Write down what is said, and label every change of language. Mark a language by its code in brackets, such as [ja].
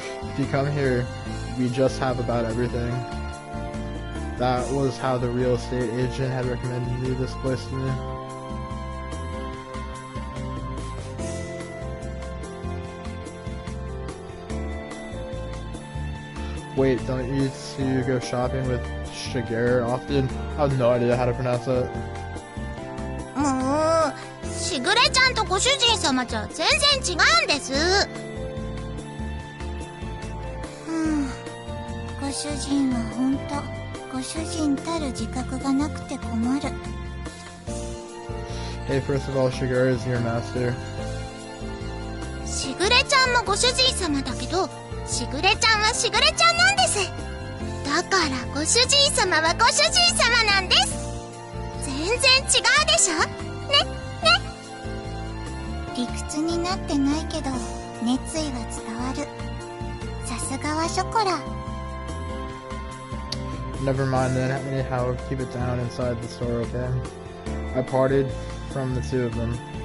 [en] If you come here, we just have about everything. That was how the real estate agent had recommended this place to me. Wait, don't you two go shopping with Shigeru often? I have no idea how to pronounce that. [ja] もう、しぐれちゃんとご主人様じゃ全然違うんです。ご主人はほんと、ご主人たる自覚がなくて困る。 [en] Hey, first of all, Shigeru is your master. [ja] しぐれちゃんもご主人様だけど、しぐれちゃんはしぐれちゃんなんです。だからご主人様はご主人様なんです。全然違うでしょ。ね、ね。理屈になってないけど、熱意は伝わる。さすがはショコラ。 [en] Never mind then, anyhow, keep it down inside the store, okay? I parted from the two of them.